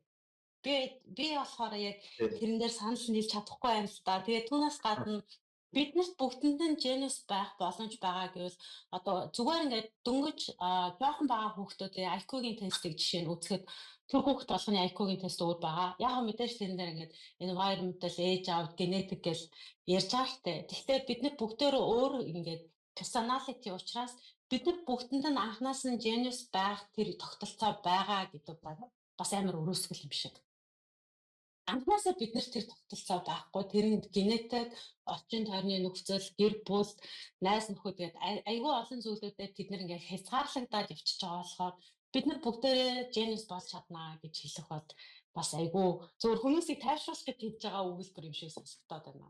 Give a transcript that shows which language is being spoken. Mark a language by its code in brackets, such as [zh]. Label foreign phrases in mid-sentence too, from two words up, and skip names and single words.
[mn] Би болохоор яг тэрэн дээр санал нийлж чадахгүй юм л да. Тэгээ түүнээс гадна биднэрт бүгдэнд нь genius байх боломж байгаа гэвэл одоо зүгээр ингээд дөнгөж жоохон бага хүүхдүүдийн IQ-гийн тестийг жишээ нь үзэхэд тэр хүүхд болгоны IQ-гийн тест өөр байгаа. Яг мэдээж тэрэн дээр ингээд [en] environmental age out genetic [mn] гэж ярьж байгаа штэ. Гэхдээ бид нар бүгдөө өөр ингээд personality учраас бид нар бүгдэнд нь анханаас нь genius байх тэр тогтолцоо байгаа гэдэг бас амар өрөөсгөл юм шиг. Анхнаасаа бид нар тэр тогтолцоо байхгүй тэр нь генетик, орчин тойрны нөхцөл, гэр бүл, найз нөхөд гэдэг айгүй олон зүйлүүдэд бид нар ингээд хязгаарлагдаад явчихж байгаа болохоор бид нар бүгдээрээ genius болж чаднаа гэж хэлэх бол бас айгүй зөвхөн хүмүүсийг тайвшруулах гэж хийж байгаа өгүүлбэр юм шиг сонсогдоод байна.